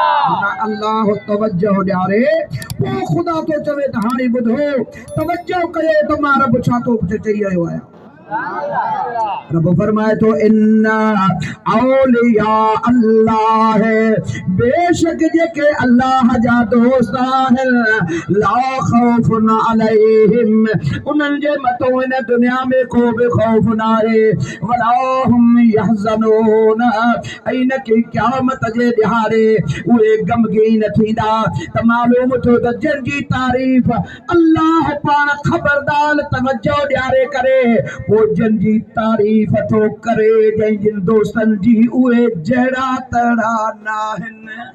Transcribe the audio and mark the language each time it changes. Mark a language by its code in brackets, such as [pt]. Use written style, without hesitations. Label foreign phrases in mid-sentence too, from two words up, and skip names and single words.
[sd] अल्लाह तवज्जो ॾियारे पोइ ख़ुदा तो चवे त हाणे ॿुधो तवज्जो कयो त मां रब छा थो चई रहियो आहियां। रब फरमाए तो [ar] إن أولياء الله [sd] बेशक जेके अल्लाह जा दोस्त आहिनि [ar] لا خوف عليهم [sd] उन्हनि जे मथां इन दुनिया में को बि खौफ न आहे [ar] ولا هم يحزنون [sd] ऐं न की क़यामत जे ॾिहाड़े उहे गमगीन थींदा। त मालूम थियो त जंहिंजी तारीफ़ अल्लाह पाण ख़बरदार तवज्जो ॾियारे करे जंहिंजी तारीफ़ थो करे जंहिंजनि दोस्तनि जी उहे जहिड़ा तहिड़ा न आहिनि।